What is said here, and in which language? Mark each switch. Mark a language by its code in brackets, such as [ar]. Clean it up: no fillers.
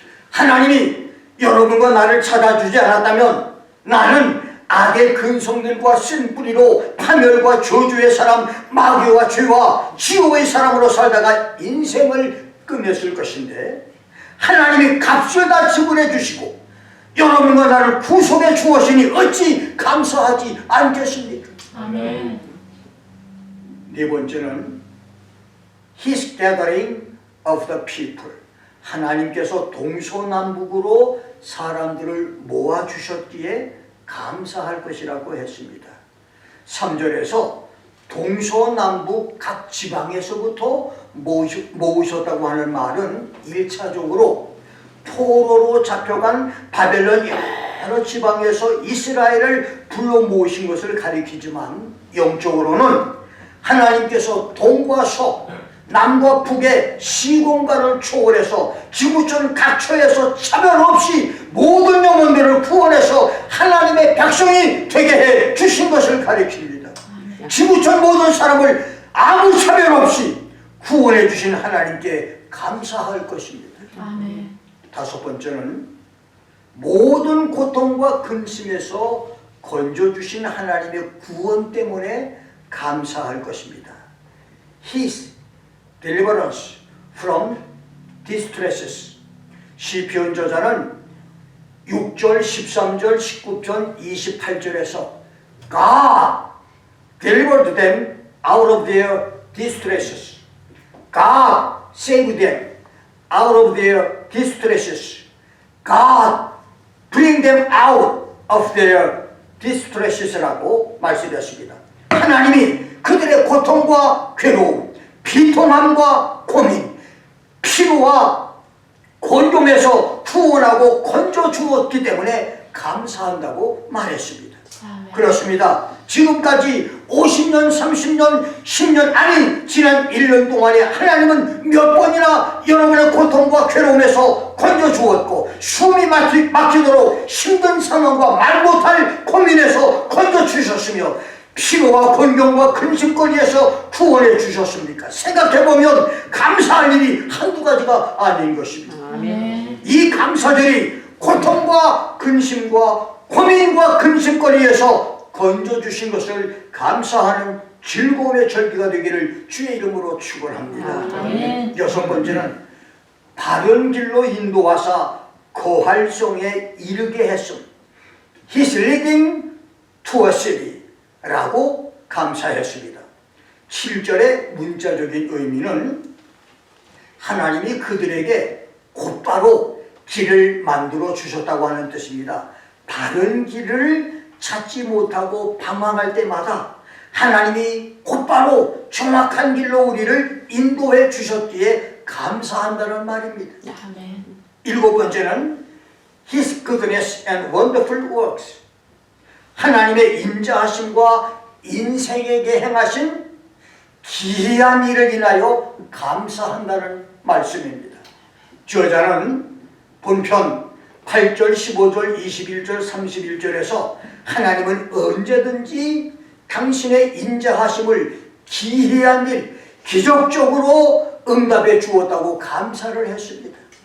[ko] 하나님이 여러분과 나를 찾아주지 않았다면 나는 악의 근성들과 쓴 뿌리로 파멸과 저주의 사람, 마귀와 죄와 지옥의 사람으로 살다가 인생을 끝냈을 것인데, 하나님이 값을 다 지불해 주시고 여러분과 나를 구속해 주었으니 어찌 감사하지 않겠습니까? 아멘. 네 번째는 [en] His gathering of the people. [ko] 하나님께서 동서남북으로 사람들을 모아주셨기에 감사할 것이라고 했습니다. 3절에서 동서남북 각 지방에서부터 모으셨다고 하는 말은 1차적으로 포로로 잡혀간 바벨론 여러 지방에서 이스라엘을 불러 모으신 것을 가리키지만, 영적으로는 하나님께서 동과 서, 남과 북의 시공간을 초월해서 지구촌 각처에서 차별 없이 모든 영혼들을 구원해서 하나님의 백성이 되게 해 주신 것을 가리킵니다. 지구촌 모든 사람을 아무 차별 없이 구원해 주신 하나님께 감사할 것입니다. 아멘. 다섯 번째는 모든 고통과 근심에서 건져주신 하나님의 구원 때문에 감사할 것입니다. [en] His deliverance from distresses. [ko] 시편 저자는 6절, 13절, 19편, 28절에서 [en] God delivered them out of their distresses. God saved them out of their distresses. God bring them out of their distresses [ko] 라고 말씀드렸습니다. 하나님이 그들의 고통과 괴로움, 비통함과 고민, 피로와 곤경에서 구원하고 건져 주었기 때문에 감사한다고 말했습니다. 아멘. 그렇습니다. 지금까지 50년, 30년, 10년 아닌 지난 1년 동안에 하나님은 몇 번이나 여러분의 고통과 괴로움에서 건져 주었고 숨이 막히도록 힘든 상황과 말 못할 고민에서 건져 주셨으며 피로와 곤경과 근심거리에서 구원해 주셨습니까? 생각해보면 감사할 일이 한두 가지가 아닌 것입니다. 아멘. 이 감사들이 고통과 근심과 고민과 근심거리에서 건져주신 것을 감사하는 즐거움의 절기가 되기를 주의 이름으로 축원합니다. 아멘. 여섯 번째는 바른 길로 인도하사 거활성에 이르게 했음. [en] He's leading to a city [ko] 라고 감사했습니다. 7절의 문자적인 의미는 하나님이 그들에게 곧바로 길을 만들어 주셨다고 하는 뜻입니다. 바른 길을 찾지 못하고 방황할 때마다 하나님이 곧바로 정확한 길로 우리를 인도해 주셨기에 감사한다는 말입니다. 아멘. 일곱 번째는 [en] His goodness and wonderful works. [ko] 하나님의 인자하심과 인생에게 행하신 기이한 일을 인하여 감사한다는 말씀입니다. 저자는 본편 8절, 15절, 21절, 31절에서 하나님은 언제든지 당신의 인자하심을 기이한 일, 기적적으로 응답해 주었다고 감사를 했습니다.